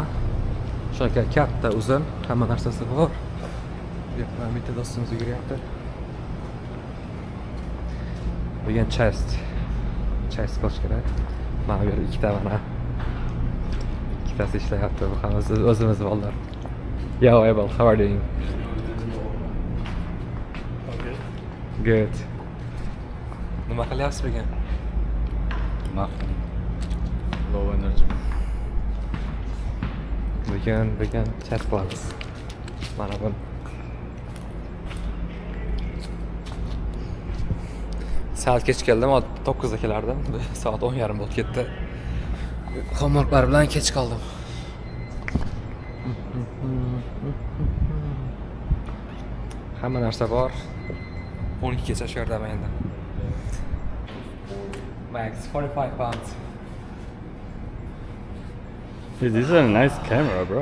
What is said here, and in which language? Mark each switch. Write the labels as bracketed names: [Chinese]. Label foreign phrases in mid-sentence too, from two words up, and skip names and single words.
[Uzbek] Shunaqa katta, uzun, hamma narsasi bor. Mana bitta do'stimiz yuguryapti. Bugun chest qilish kerak. Mana bu yerda ikkita mana. Ikkitasi ishlayapti. Bu hammasi o'zimiz bolalar. [English] Yo, Abel, how are you doing? Okay. Good. [Uzbek] Nima qilyapsiz bugun? [English] Nothing. Low energy. [Uzbek] Bugun chest qilamiz. Mana bu. Saat kech keldim, 9 da kelardim. Soat 10:30 bo'lib ketdi. Homeworklar bilan kech qoldim. Hamma narsa bor. 12 gacha shu yerdaman endi. [English] Max 45 pounds. Hey, this is a nice camera, bro.